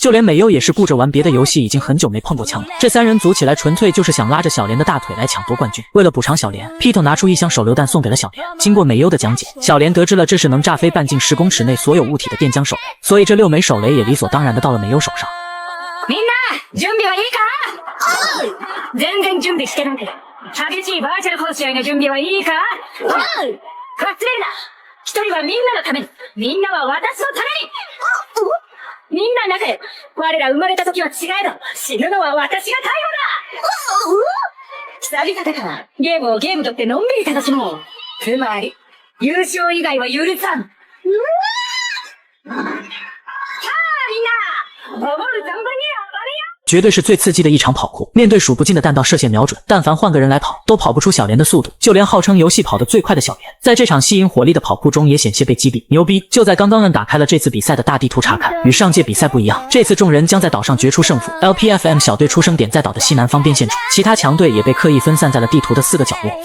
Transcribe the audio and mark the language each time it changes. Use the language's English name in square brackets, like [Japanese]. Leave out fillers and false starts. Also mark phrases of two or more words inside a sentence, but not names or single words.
[Chinese] 就连美优也是顾着玩别的游戏，已经很久没碰过枪了。这3人组起来纯粹就是想拉着小莲的大腿来抢夺冠军。为了补偿小莲， Pito 拿出1箱手榴弹送给了小莲。经过美优的讲解，小莲得知了这是能炸飞半径10公尺内所有物体的电浆手雷，所以这6枚手雷也理所当然的到了美优手上。 [Japanese] みんな準備はいいか？全然準備してない。激しいバーチャル殺し合いの準備はいいか？忘れるな。1人はみんなのために、みんなは私のために。みんな仲良く。我ら生まれた時は違えど、死ぬのは私が最後だ。久々だから、ゲームをゲームとってのんびり楽しもう。つまり、優勝以外は許さん。さあみんな、守る存分に暴れよ。 [Chinese] 绝对是最刺激的一场跑酷，面对数不尽的弹道射线瞄准，但凡换个人来跑，都跑不出小莲的速度。就连号称游戏跑得最快的小莲，在这场吸引火力的跑酷中也险些被击毙。牛逼！就在刚刚打开了这次比赛的大地图查看，与上届比赛不一样，这次众人将在岛上决出胜负。LPFM 小队出生点在岛的西南方边线处，其他强队也被刻意分散在了地图的4个角落。